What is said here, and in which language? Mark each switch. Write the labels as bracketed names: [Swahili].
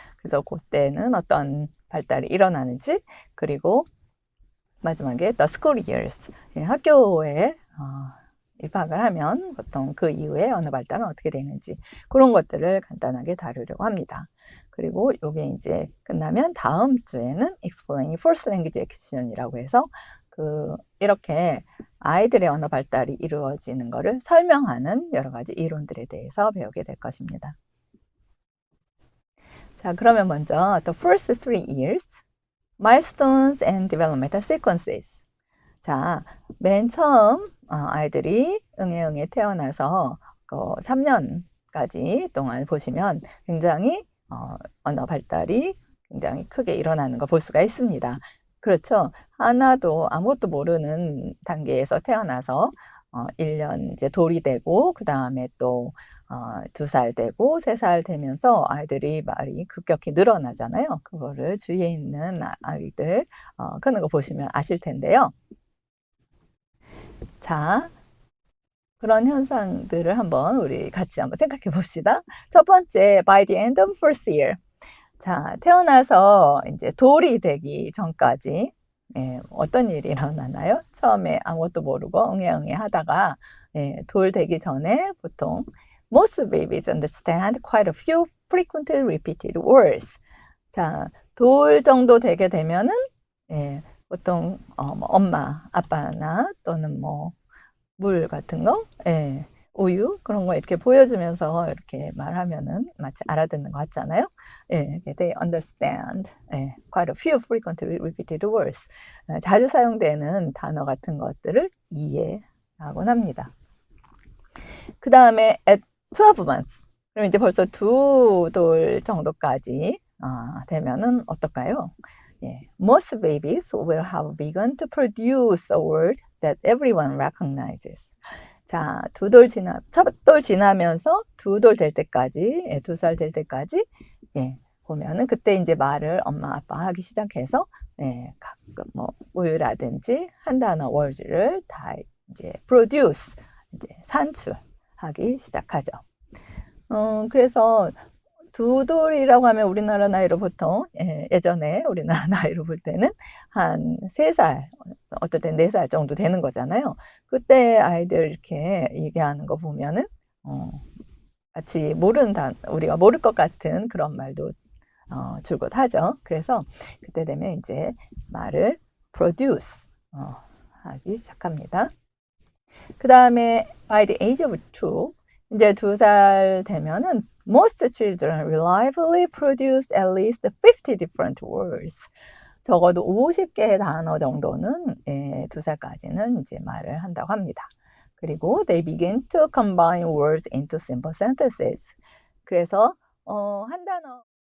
[Korean] 그래서 그때는 어떤 발달이 일어나는지, 그리고 마지막에 [English] the school years, [Korean] 학교에 입학을 하면 보통 그 이후에 언어 발달은 어떻게 되는지 그런 것들을 간단하게 다루려고 합니다. 그리고 이게 이제 끝나면 다음 주에는 [English] Explaining First Language Acquisition [Korean] 이라고 해서 이렇게 아이들의 언어 발달이 이루어지는 것을 설명하는 여러 가지 이론들에 대해서 배우게 될 것입니다. 자, 그러면 먼저 [English] The First 3 Years, Milestones and Developmental Sequences. [Korean] 자, 맨 처음 아이들이 응애 태어나서 3년까지 동안 보시면 굉장히 언어 발달이 굉장히 크게 일어나는 걸 볼 수가 있습니다. 그렇죠. 하나도 아무것도 모르는 단계에서 태어나서 1년 이제 돌이 되고, 그 다음에 또 2살 되고 3살 되면서 아이들이 말이 급격히 늘어나잖아요. 그거를 주위에 있는 아이들 그런 거 보시면 아실 텐데요. 자, 그런 현상들을 한번 우리 같이 한번 생각해 봅시다. 첫 번째, [English] by the end of first year. [Korean] 자, 태어나서 이제 돌이 되기 전까지 어떤 일이 일어나나요? 처음에 아무것도 모르고 응애 하다가 돌 되기 전에 보통 [English] most babies understand quite a few frequently repeated words. [Korean] 자, 돌 정도 되게 되면은 보통 뭐 엄마, 아빠나 또는 뭐 물 같은 거, 우유 그런 거 이렇게 보여주면서 이렇게 말하면은 마치 알아듣는 것 같잖아요. [English] they understand quite a few frequently repeated words. [Korean] 자주 사용되는 단어 같은 것들을 이해하곤 합니다. 그 다음에 [English] at 12 months. [Korean] 그럼 이제 벌써 2돌 정도까지 되면은 어떨까요? [English] Most babies will have begun to produce a word that everyone recognizes. [Korean] 자, 첫 돌 지나면서 2돌 될 때까지, 2살 될 때까지, 보면은 그때 이제 말을 엄마, 아빠 하기 시작해서, 가끔 뭐, 우유라든지 한 단어 words를 다 이제 produce, 이제 산출하기 시작하죠. 그래서 2돌이라고 하면 우리나라 나이로 보통 예전에 우리나라 나이로 볼 때는 한 3살, 어떨 땐 4살 정도 되는 거잖아요. 그때 아이들 이렇게 얘기하는 거 보면은 마치 우리가 모를 것 같은 그런 말도 줄곧 하죠. 그래서 그때 되면 이제 말을 produce 하기 시작합니다. 그 다음에 [English] by the age of 2, [Korean] 이제 2살 되면은 [English] most children reliably produce at least 50 different words. [Korean] 적어도 50개의 단어 정도는 2살까지는 이제 말을 한다고 합니다. [English] 그리고 they begin to combine words into simple sentences. [Korean] 그래서 한 단어